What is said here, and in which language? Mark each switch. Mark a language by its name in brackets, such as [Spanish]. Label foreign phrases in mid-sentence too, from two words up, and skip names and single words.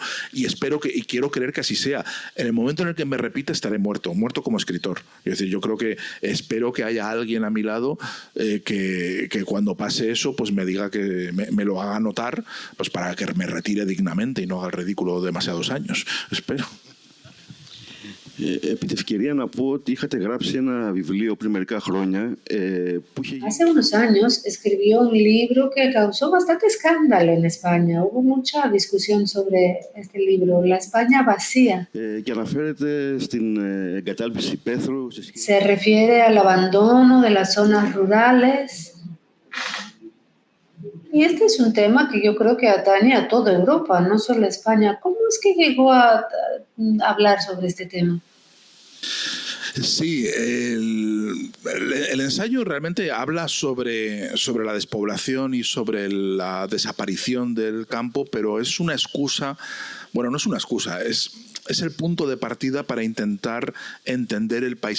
[Spanish] Y espero y quiero creer que así sea. En el momento en el que me repita estaré muerto como escritor. Es decir, yo creo que espero que haya alguien a mi lado que cuando pase eso, pues me diga que me lo haga notar, pues para que me retire dignamente y no haga el ridículo demasiados años. Espero. [Greek] Επί τη ευκαιρία να πω ότι είχατε γράψει ένα βιβλίο πριν μερικά χρόνια που είχε... [Spanish] Hace unos años escribió un libro que causó bastante escándalo en España. Hubo mucha discusión sobre este libro, La España vacía. [Greek] Και αναφέρεται στην εγκατάλειψη υπαίθρου. [Spanish] Se refiere al abandono de las zonas rurales. Y este es un tema que yo creo que atañe a toda Europa, no solo a España. ¿Cómo es que llegó a hablar sobre este tema? Sí, el ensayo realmente habla sobre la despoblación y sobre la desaparición del campo, pero es una excusa, bueno, no es una excusa, es el punto de partida para intentar entender el país.